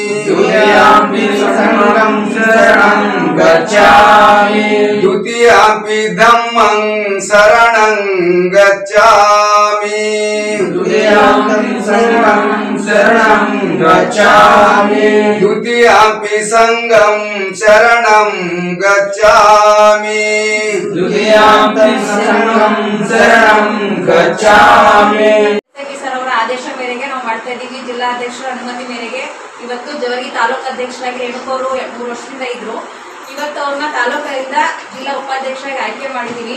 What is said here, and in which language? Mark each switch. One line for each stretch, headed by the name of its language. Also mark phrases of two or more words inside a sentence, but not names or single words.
Pali: द्वितीयंपि धम्मं शरणं गच्छामि द्वितीयंपि संघं शरणं गच्छामि
Kannada: ಆದೇಶ ಮೇರೆಗೆ ನಾವು ಮಾಡ್ತಾ ಇದ್ದೀವಿ. ಜಿಲ್ಲಾಧ್ಯಕ್ಷರ ಅನುಮತಿ ಮೇರೆಗೆ ಇವತ್ತು ಜೇವರ್ಗಿ ತಾಲೂಕು ಅಧ್ಯಕ್ಷರಾಗಿ ರೇಣುಕವರು 3 ವರ್ಷದಿಂದ ಇದ್ರು. ಇವತ್ತು ಅವ್ರನ್ನ ತಾಲೂಕಿನಿಂದ ಜಿಲ್ಲಾ ಉಪಾಧ್ಯಕ್ಷರಾಗಿ ಆಯ್ಕೆ ಮಾಡಿದೀವಿ.